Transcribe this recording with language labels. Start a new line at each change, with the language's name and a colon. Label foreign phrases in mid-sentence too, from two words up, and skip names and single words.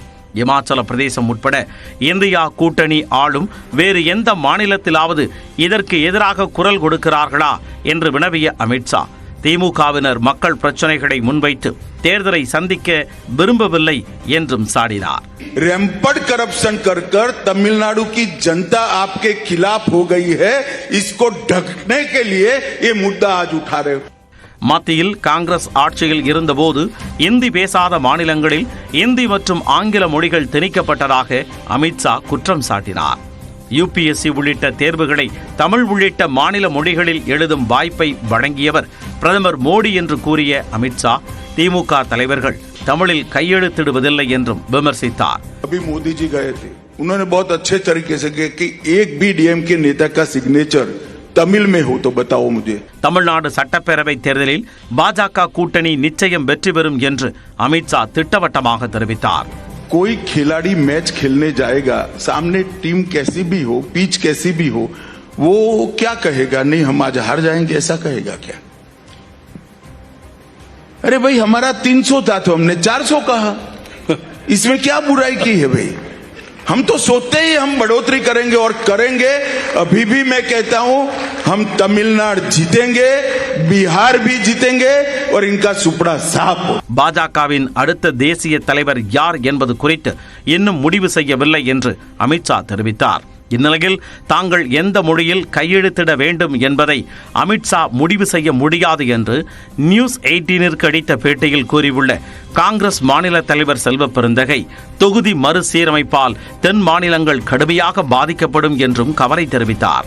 Tamil: இமாச்சல பிரதேசம் உட்பட இந்தியா கூட்டணி ஆளும் வேறு எந்த மாநிலத்திலாவது இதற்கு எதிராக குரல் கொடுக்கிறார்களா என்று வினவிய அமித்ஷா திமுகவினர் மக்கள் பிரச்சனைகளை முன்வைத்து தேர்தலை சந்திக்க விரும்பவில்லை என்றும் சாடினார்.
English: rampant corruption
Hindi: कर कर तमिलनाडु की जनता आपके खिलाफ हो गई है, इसको ढकने के लिए ये मुद्दा आज उठा रहे हो.
Tamil: மத்தியில் காங்கிரஸ் ஆட்சியில் இருந்தபோது இந்தி பேசாத மாநிலங்களில் இந்தி மற்றும் ஆங்கில மொழிகள் திணிக்கப்பட்டதாக அமித்ஷா குற்றம் சாட்டினார். யுபிஎஸ்சி உள்ளிட்ட தேர்வுகளை தமிழ் உள்ளிட்ட மாநில மொழிகளில் எழுதும் வாய்ப்பை வழங்கியவர் பிரதமர் மோடி என்று கூறிய அமித்ஷா திமுக தலைவர்கள் தமிழில் கையெழுத்திடுவதில்லை என்றும் விமர்சித்தார்.
Hindi: मोदी जी गए थे, उन्होंने बहुत अच्छे तरीके से कहा कि एक भी डीएमके नेता का सिग्नेचर तमिल में हो तो बताओ मुझे.
Tamil: தமிழ்நாடு சட்டப்பேரவை தேர்தலில் பாஜக கூட்டணி நிச்சயம் வெற்றி பெறும் என்று அமித்ஷா திட்டவட்டமாக தெரிவித்தார்.
Hindi: कोई खिलाड़ी मैच खेलने जाएगा, सामने टीम कैसी भी हो, पिच कैसी भी हो, वो क्या कहेगा, नहीं हम आज हार जाएंगे ऐसा कहेगा क्या? अरे भाई हमारा 300 था तो हमने 400 कहा, इसमें क्या बुराई की है भाई? हम तो सोचते ही हम बढ़ोतरी करेंगे और करेंगे. अभी भी मैं कहता हूं हम तमिलनाडु जीतेंगे, बिहार भी जीतेंगे और इनका सुपड़ा साफ हो.
Tamil: பாஜகவின் அடுத்த தேசிய தலைவர் யார் என்பது குறித்து இன்னும் முடிவு செய்யவில்லை என்று அமித்ஷா தெரிவித்தார். இந்நிலையில் தாங்கள் எந்த மொழியில் கையெழுத்திட வேண்டும் என்பதை அமித்ஷா முடிவு செய்ய முடியாது என்று நியூஸ் 18ற்கு அளித்த பேட்டியில் கூறியுள்ள காங்கிரஸ் மாநில தலைவர் செல்வ பெருந்தகை தொகுதி மறுசீரமைப்பால் தென் மாநிலங்கள் கடுமையாக பாதிக்கப்படும் என்றும் கவலை தெரிவித்தார்.